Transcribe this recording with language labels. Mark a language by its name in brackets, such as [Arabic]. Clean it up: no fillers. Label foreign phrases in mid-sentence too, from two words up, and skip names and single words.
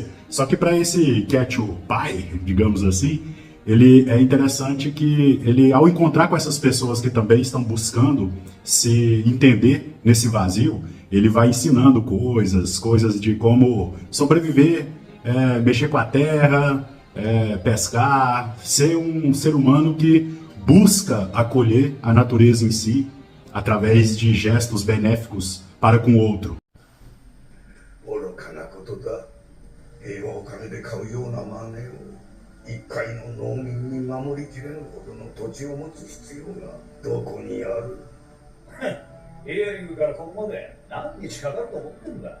[Portuguese] Só que para esse Ketchum pai, digamos assim, ele é interessante que ele, ao encontrar com essas pessoas que também estão buscando se entender nesse vazio, ele vai ensinando coisas de como sobreviver, mexer com a terra, pescar, ser um ser humano que busca acolher a natureza em si através de gestos benéficos para com o outro. [Japanese] 愚かなことだ。平和を金で買うようなマネを一介の農民に守りきれぬほどの土地を持つ必要がどこにある。イヤリングからここまで何日かかると思ってんだ。